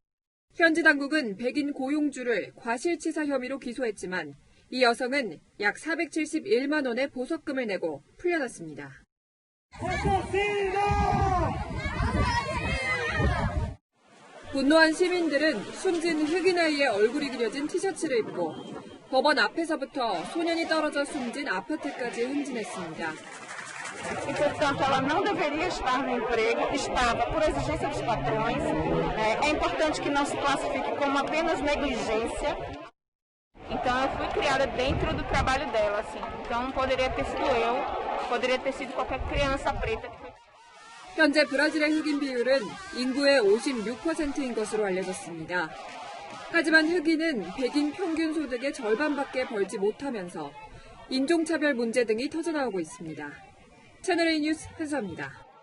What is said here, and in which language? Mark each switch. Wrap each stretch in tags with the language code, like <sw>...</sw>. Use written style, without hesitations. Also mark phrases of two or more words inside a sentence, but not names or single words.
<ko>현지 당국은 백인 고용주를 과실치사 혐의로 기소했지만 이 여성은 약 471만 원의 보석금을 내고 풀려났습니다. 분노한 시민들은 숨진 흑인 아이의 얼굴이 그려진 티셔츠를 입고 법원 앞에서부터 소년이 떨어져 숨진 아파트까지 행진했습니다.</ko> <pt>E, portanto, ela não deveria estar no emprego, estava por exigência dos patrões. É importante que não se classifique como apenas negligência. Então, eu fui criada dentro do trabalho dela, assim. Então, poderia ter sido eu, poderia ter sido qualquer criança preta.</pt> <ko>현재 브라질의 흑인 비율은 인구의 56%인 것으로 알려졌습니다. 하지만 흑인은 백인 평균 소득의 절반밖에 벌지 못하면서 인종차별 문제 등이 터져나오고 있습니다. 채널A 뉴스 한수아입니다.</ko>